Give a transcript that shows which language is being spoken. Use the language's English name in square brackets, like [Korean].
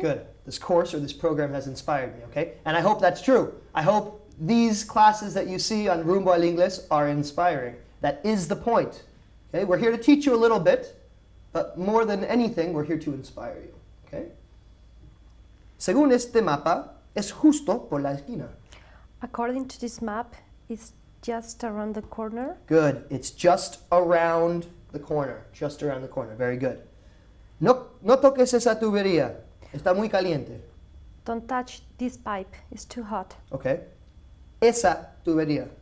[English] Good. This course or this program has inspired me, okay? And I hope that's true. I hope these classes that you see on Rumbo al Inglés are inspiring. That is the point. Okay? We're here to teach you a little bit, but more than anything, we're here to inspire you, okay? [Spanish] Según este mapa, es justo por la esquina. [English] According to this map, it's just around the corner. Good. It's just around the corner. Just around the corner. Very good. [Spanish] No toques esa tubería. Está muy caliente. [English] Don't touch this pipe. It's too hot. Okay. [Spanish] Esa tubería.